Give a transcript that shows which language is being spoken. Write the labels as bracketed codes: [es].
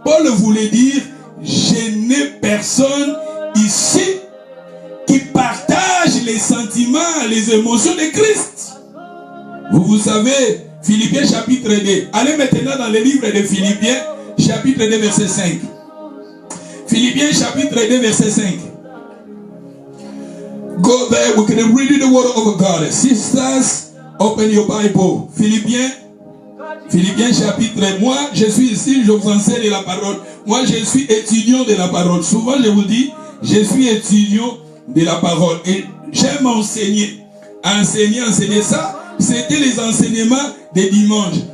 [fr] Paul voulait dire, je n'ai personne ici qui partage les sentiments, les émotions de Christ. Vous savez, Philippiens chapitre 2. Allez maintenant dans le livre de Philippiens chapitre 2 verset 5. Philippiens chapitre 2 verset 5. [en] Go there, we can read the word of God. Sisters, open your Bible. [fr] Philippiens chapitre, moi je suis ici, je vous enseigne la parole. Moi je suis étudiant de la parole. Souvent je vous dis, je suis étudiant de la parole. Et j'aime enseigner. Enseigner ça, c'était les enseignements des dimanches.